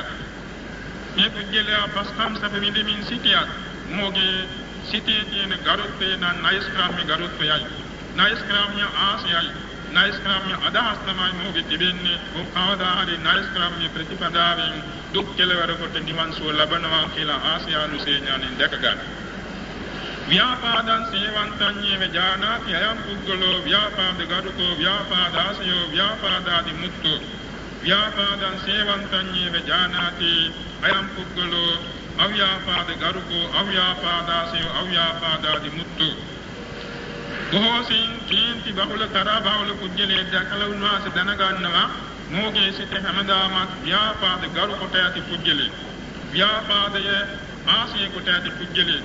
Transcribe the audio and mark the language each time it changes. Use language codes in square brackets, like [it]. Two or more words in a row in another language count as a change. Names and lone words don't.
[si] මේ පුජ්‍යලයා පස්කම් සැප විඳින්මින් සිටියත් මොගේ සිටේ තියෙන ගරුත්වය නම් නෛෂ්ක්‍රාම්‍ය ගරුත්වයයි. නෛෂ්ක්‍රාම්‍ය ආශයයි. නෛෂ්ක්‍රාම්‍ය අදහස් තමයි මොගේ තිබෙන්නේ. ඔව් කවදා හරි නෛෂ්ක්‍රාම්‍ය ප්‍රතිපදාවෙන් දුක් කෙලවර කොට නිවන් සුව ලබනවා කියලා ආශයානුසේ ඥාණයෙන් දැක ගන්න. [pi] ව්‍යාපාදං සේවන්තඤ්ඤේව ජානාති අයං පුද්ගලෝ ව්‍යාපාද ගරුකෝ ව්‍යාපාදාසයෝ ව්‍යාපාදාදි මුක්ඛෝ. ව්‍යාපාදං සේවන්තඤ්ඤේව ජානාති අයං පුද්ගලෝ අව්‍යාපාද ගරුකෝ අව්‍යාපාදාසයෝ අව්‍යාපාදාදි මුක්ඛෝ. [si] බොහෝසින් කීර්ති බහුල තරහ බහුල කුජලයේ දැකලා උන්වහන්සේ දැනගන්නවා මොගේ සිත හැමදාමත් ව්‍යාපාද ගරු කොට ඇති කුජලයේ. ව්‍යාපාදය ආශය කොට ඇති කුජලයේ.